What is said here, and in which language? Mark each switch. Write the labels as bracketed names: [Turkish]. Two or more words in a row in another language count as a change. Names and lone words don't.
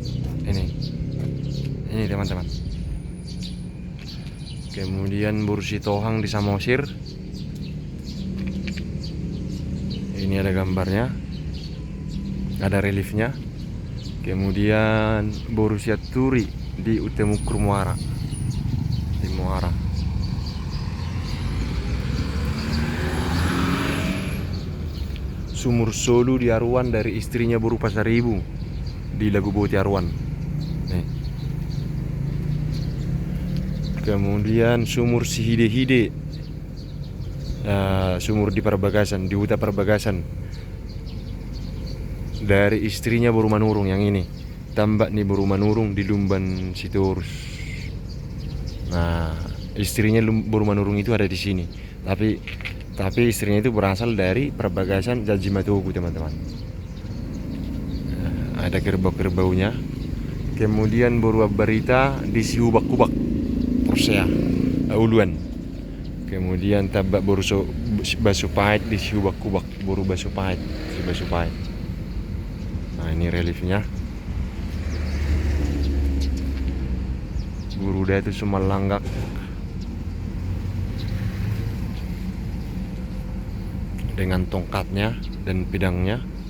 [Indonesian] Ini teman-teman. Kemudian Bursi Tohang di Samosir. Ini ada gambarnya, ada reliefnya. Kemudian Borussia Turi di Utemukur Muara, di Muara. Sumur Solu di Aruan dari istrinya Boru Pasaribu di Lagu Boti Aruan. Nih. Kemudian sumur Sihide-hide, sumur di Perbagasan, di Huta Perbagasan dari istrinya Boru Manurung yang ini. Tambak nih Boru Manurung di Lumban Sitorus. Nah, istrinya Boru Manurung itu ada di sini. Tapi istrinya itu berasal dari Perbagasan Jajimatogu, teman-teman. Nah, ada kerbau-kerbaunya. Kemudian Boru Barita di Sihubak-kubak Persea Uluan. Kemudian Tabak Boru Basupait di Sihubak-kubak Boru Basupait, si Basupait. Nah, ini reliefnya. Guru Datu Sumalanggak dengan tongkatnya dan pedangnya.